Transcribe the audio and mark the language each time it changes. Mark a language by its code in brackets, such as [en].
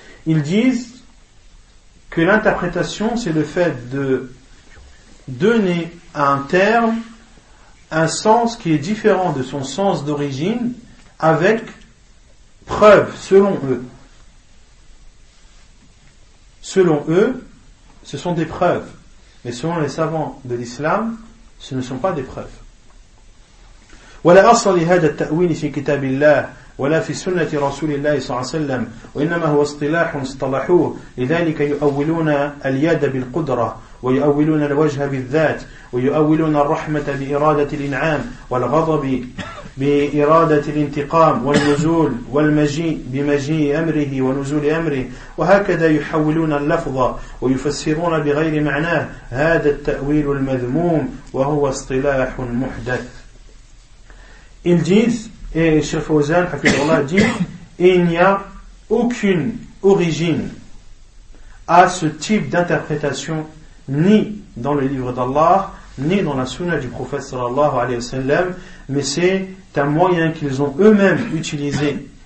[fr] Ils disent que l'interprétation, c'est le fait de donner à un terme un sens qui est différent de son sens d'origine avec preuve, selon eux. Selon eux, ce sont des preuves. Mais selon les savants de l'islam, ce ne sont pas des preuves. [ar] وَلَا أَصْلَ لِهَذَا التَّأْوِيلِ فِي كِتَابِ اللَّهِ وَلَا فِي سُنَّةِ رَسُولِ اللَّهِ صَلَّى اللَّهُ عَلَيْهِ وَسَلَّمَ وَإِنَّمَا هُوَ اصْطِلَاحٌ اصْطَلَحُوهُ لِذَلِكَ يُؤَوِّلُونَ الْيَدَ بِالْقُدْرَةِ ويؤولون الوجه بالذات ويؤولون الرحمة بإرادة الإنعام والغضب بإرادة الانتقام والنزول والمجيء بمجيء أمره ونزول أمره وهكذا يحولون اللفظ ويفسرون بغير معناه هذا التأويل المذموم وهو اصطلاح محدث. [fr] Il dit, et Cheikh Fawzan, hafidhahullah, dit, il n'y a aucune origine à ce type d'interprétation ni dans le livre d'Allah, ni dans la sunna du prophète sallallahu alayhi wa sallam, mais c'est un moyen qu'ils ont eux-mêmes utilisé.